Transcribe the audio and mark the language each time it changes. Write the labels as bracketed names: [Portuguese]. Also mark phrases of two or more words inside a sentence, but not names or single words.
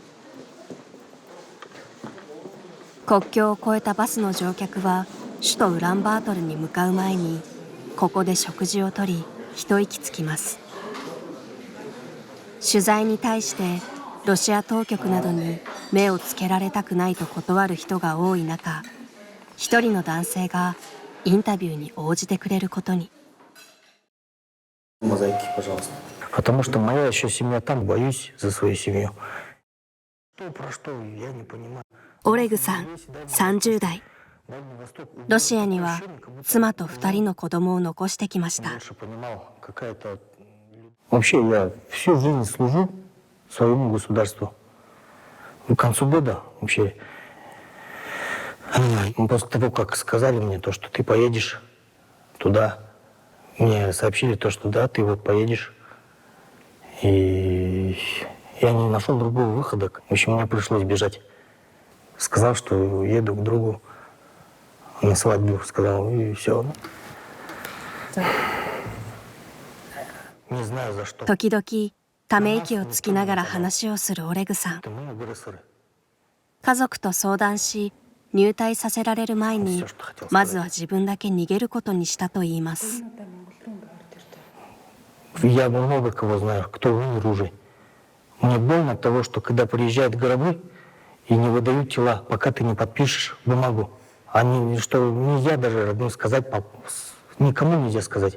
[Japanese] 国境を越えたバスの乗客は首都ウランバートルに向かう前にここで食事をとり一息つきます。取材に対してロシア当局などに目をつけられたくないと断る人が多い中、一人の男性がインタビューに応じてくれることに。 [Russian] Потому что моя еще семья там, боюсь за свою семью. Про что я не понимаю. [Japanese] オレグさん、30代。ロシアには妻と2人の子供を残してきました。 [Russian] Вообще я всю жизнь служу своему государству. К концу года вообще, после того, как сказали мне то, что ты поедешь туда, мне сообщили то, что да, ты вот поедешь. И я не нашел другого выхода. В общем, мне пришлось бежать. Сказал, что еду к другу на свадьбу. Сказал, и все. Не знаю за что. [Japanese] 時々ため息をつきながら話をするオレグさん。家族と相談し入隊させられる前にまずは自分だけ逃げることにしたといいます。 [Russian] Я много кого знаю, кто умер уже. Мне больно от того, что когда приезжают гробы и не выдают тела, пока ты не подпишешь бумагу. Они, что нельзя даже родным сказать, никому нельзя сказать.